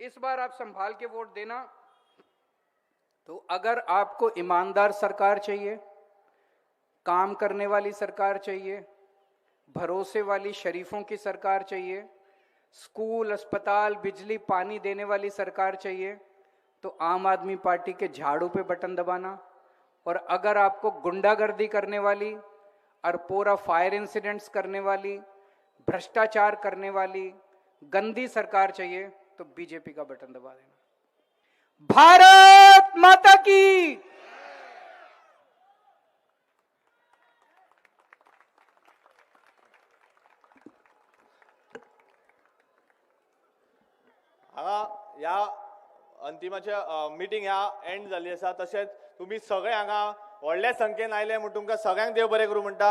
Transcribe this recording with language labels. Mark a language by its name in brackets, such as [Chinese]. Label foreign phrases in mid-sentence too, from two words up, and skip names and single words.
[Hindi] इस बार आप संभाल के वोट देना। तो अगर आपको ईमानदार सरकार चाहिए, काम करने वाली सरकार चाहिए, भरोसे वाली शरीफों की सरकार चाहिए, स्कूल, अस्पताल, बिजली, पानी देने वाली सरकार चाहिए, तो आम आदमी पार्टी के झाड़ू पे बटन दबाना। और अगर आपको गुंडागर्दी करने वाली और पूरा [English] fire incidents [Hindi] करने वाली, भ्रष्टाचार करने वाली गंदी सरकार चाहिए तो बीजेपी का बटन दबा देना। भारत माता की। [Konkani] हांगा ह्या अंतिमाचे मिटींग ह्या एंड जाल्ली आसा। तशेंच तुमी सगळे हांगा व्हडल्या संख्येन आयले म्हणून तुमकां सगळ्यांक देव बरें करूं म्हणटा।